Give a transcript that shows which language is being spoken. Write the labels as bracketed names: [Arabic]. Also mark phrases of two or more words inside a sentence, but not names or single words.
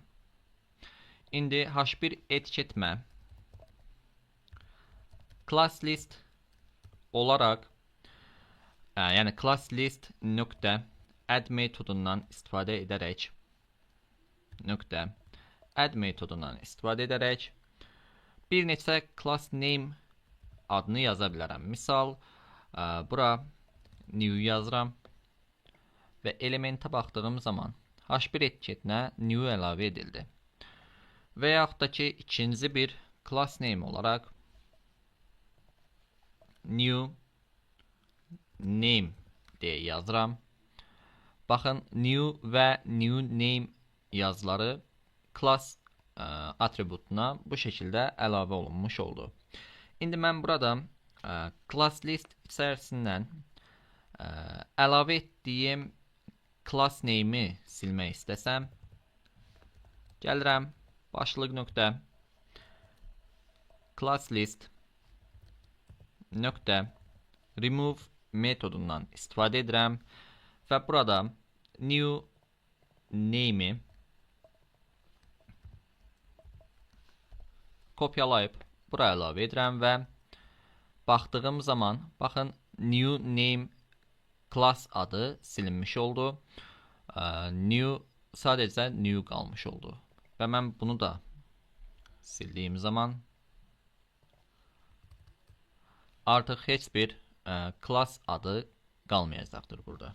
[Azerbaijani] İndi H1 etiketmə [English] class list [Azerbaijani] olaraq yəni [English] class list [Azerbaijani] nöqtə add metodundan istifadə edərək bir neçə [English] class name [Azerbaijani] adını yaza bilərəm. Misal, bura new yazıram və elementə baxdığım zaman H1 etiketinə new əlavə edildi. Və yaxud da ki, ikinci bir [English] class name [Azerbaijani] olaraq [English] new name [Azerbaijani] deyə yazıram. Baxın, new və [English] new name [Azerbaijani] yazıları class atributuna bu şəkildə əlavə olunmuş oldu. İndi mən burada [English] class list [Azerbaijani] içərisindən əlavə etdiyim [English] class name'i [Azerbaijani] silmək istəsəm, gəlirəm başlıq nöqtə [English] class list [Azerbaijani] nöqtə remove metodundan istifadə edirəm və burada [English] new name'i [Azerbaijani] kopyalayıb bura əlavə edirəm və baxdığım zaman, baxın, [English] new name class [Azerbaijani] adı silinmiş oldu. New sadəcə new qalmış oldu. Və mən bunu da sildiyim zaman artıq heç bir class adı qalmayacaqdır burada.